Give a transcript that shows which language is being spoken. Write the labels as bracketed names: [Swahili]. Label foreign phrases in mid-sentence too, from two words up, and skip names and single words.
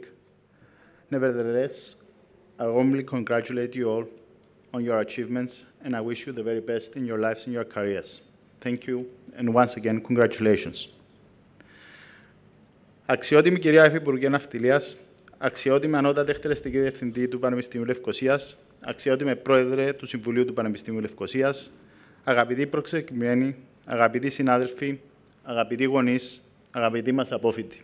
[English] Nevertheless, I warmly congratulate you all on your achievements and I wish you the very best in your lives and your careers. Thank you and once again, congratulations. [Greek] Αξιότιμη κυρία Υφυπουργέ Ναυτιλίας, αξιότιμη ανώτατη εκτελεστική διευθυντή του Πανεπιστημίου Λευκωσίας, αξιότιμη πρόεδρε του Συμβουλίου του Πανεπιστημίου Λευκωσίας, αγαπητοί προσκεκλημένοι, αγαπητοί συνάδελφοι, αγαπητοί γονείς, αγαπητοί μας απόφοιτοι.